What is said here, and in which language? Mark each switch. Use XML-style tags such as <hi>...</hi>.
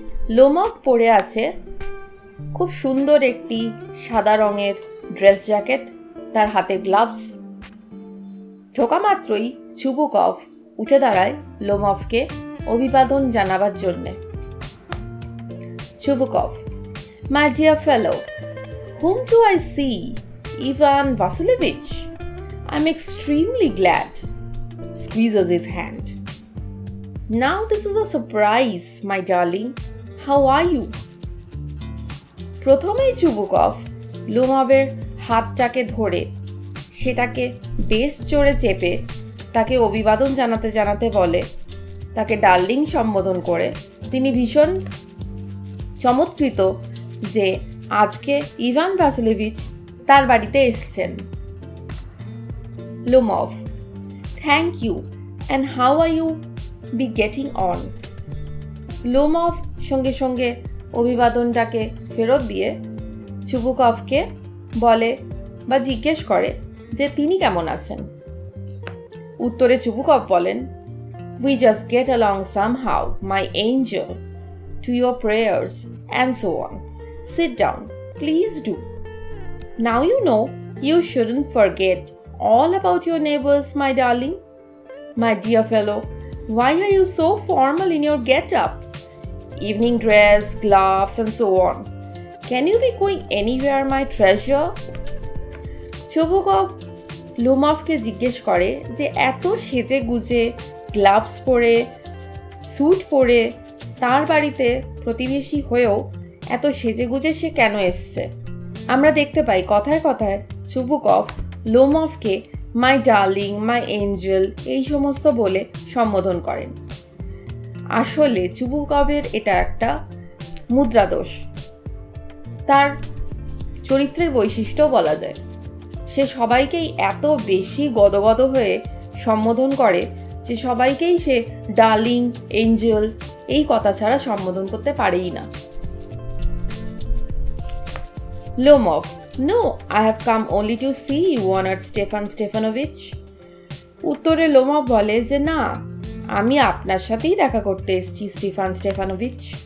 <bn>Lomov পরে আছে খুব সুন্দর একটি সাদা রঙের ড্রেস জ্যাকেট, তার হাতে গ্লাভস। ঢোকা মাত্রই চুবুকভ উঠে দাঁড়ায় লোমভকে অভিবাদন জানাবার জন্যে।</bn> <en>Chubukov: My dear fellow, whom do I see? Ivan Vasilevich. I'm extremely glad. Squeezes his hand. Now this is a surprise, my darling. How are you?</en> <bn>প্রথমেই চুবুকভ লোমভের হাতটাকে ধরে সেটাকে বেশ জোরে চেপে তাকে অভিবাদন জানাতে জানাতে বলে, তাকে ডার্লিং সম্বোধন করে। তিনি ভীষণ চমৎকৃত যে আজকে ইভান ভ্যাসিলেভিচ তার বাড়িতে এসছেন।</bn> <en>Lomov: thank you, and how are you be getting on?</en> <bn>Lomov সঙ্গে সঙ্গে অভিবাদনটাকে ফেরত দিয়ে চুবুকভকে বলে বা জিজ্ঞেস করে যে তিনি কেমন আছেন। উত্তরে চুবুকভ বলেন,</bn> <en>We just get along somehow, my angel, to your prayers and so on. Sit down, please do. Now you know you shouldn't forget all about your neighbors, my darling. My dear fellow, why are you so formal in your get-up? Evening dress, gloves and so on. Can you be going anywhere, my treasure?</en> <bn>Chubukov লোমভকে জিজ্ঞেস করে যে এত সেজে গুজে gloves পরে sweet পরে তার বাড়িতে প্রতিবেশী হয়েও এত সেজেগুজে সে কেন এসছে। আমরা দেখতে পাই কথায় কথায় Chubukov লোমভকে</bn> <en>my darling, my angel</en> <bn>এই সমস্ত বলে সম্বোধন করেন। আসলে চুবুকভের এটা একটা মুদ্রাদোষ, তার চরিত্রের বৈশিষ্ট্য বলা যায়। সে সবাইকেই এত বেশি গদগদ হয়ে সম্বোধন করে যে সবাইকেই সে ডার্লিং, এঞ্জেল এই কথা ছাড়া সম্বোধন করতে পারেই না।</bn> <en>Lomov: No, I have come only to see you, honored Stefan Stefanovich.</en> <bn>উত্তরে লোমভ বলে যে না, আমি আপনার সাথেই দেখা করতে এসেছি স্টিফান স্টেফানোভিচ।</bn>